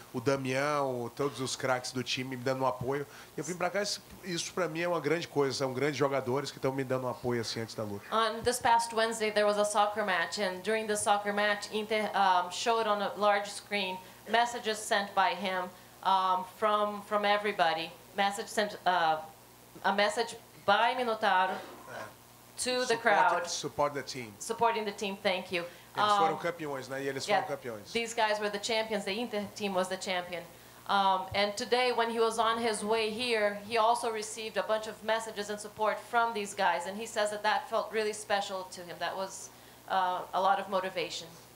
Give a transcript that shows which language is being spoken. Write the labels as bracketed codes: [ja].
[pt] O Damião, todos os craques do time me dando um apoio. Eu vim para cá, isso para mim é uma grande coisa, são grandes jogadores que estão me dando um apoio assim antes da luta. [en] On this past Wednesday, there was a soccer match, and during the soccer match, Inter showed on a large screen messages sent by him from everybody. Message sent, a message by Minotauro to the crowd. Support the team. Supporting the team, thank you. [pt] Eles foram campeões, né? E eles foram campeões. [en] These guys were the champions. The Inter team was the champion. And today, when he was on his way here, he also received a bunch of messages and support from these guys. And he says that felt really special to him. That was a lot of motivation.